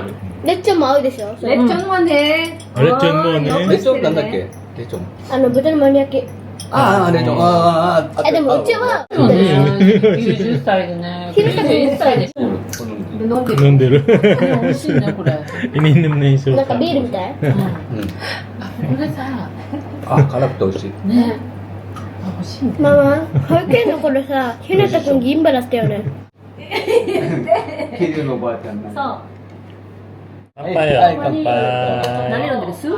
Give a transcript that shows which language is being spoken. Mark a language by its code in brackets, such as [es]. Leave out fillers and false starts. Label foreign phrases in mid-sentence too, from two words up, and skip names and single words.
[ja] レッチョンも合うでしょ。それレッチョンはね、レッチョンもねレチョンなんだっけ？レチョン。豚の丸焼き。ああ、レチョン。ああ、でもうちは、い。90歳でね。91歳でしょ。飲んでる。飲んでる。美味しいね、これ。 [tl] Ininom na yung [ja] なんか [tl] sopa. [ja] ビールみたい。うん。あ、これさ、あ、辛くて美味しい。ね。あ、欲しいね。ママ、保育園の頃さ、ひなたくん銀歯だったよね。キリのおばあちゃんね。そう。 Kampay, Ay, kampay. 何飲んでる？スープ？